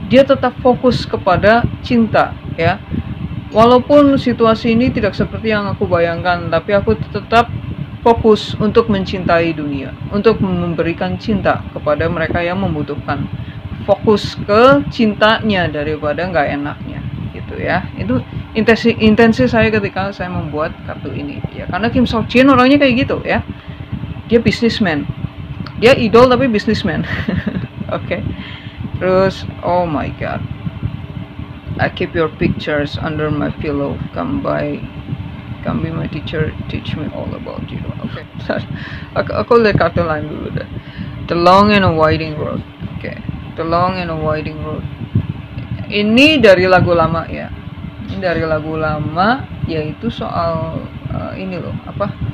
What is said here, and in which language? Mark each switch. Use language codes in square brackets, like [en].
[id] Dia tetap fokus kepada cinta ya. Walaupun situasi ini tidak seperti yang aku bayangkan, tapi aku tetap fokus untuk mencintai dunia, untuk memberikan cinta kepada mereka yang membutuhkan. Fokus ke cintanya daripada nggak enaknya gitu ya. Itu intensi saya ketika saya membuat kartu ini ya, karena Kim Sok Jin orangnya kayak gitu ya. Dia [en] businessman, [id] dia idol tapi businessman. Oke. Terus [en] oh my god, I keep your pictures under my pillow, come be my teacher, teach me all about you. Oke. [id] Aku lihat kartu lain dulu deh. [en] The long and a winding road. [id] Oke. [en] The long and a winding road. [id] Ini dari lagu lama ya. Ini dari lagu lama, yaitu soal ini loh, apa?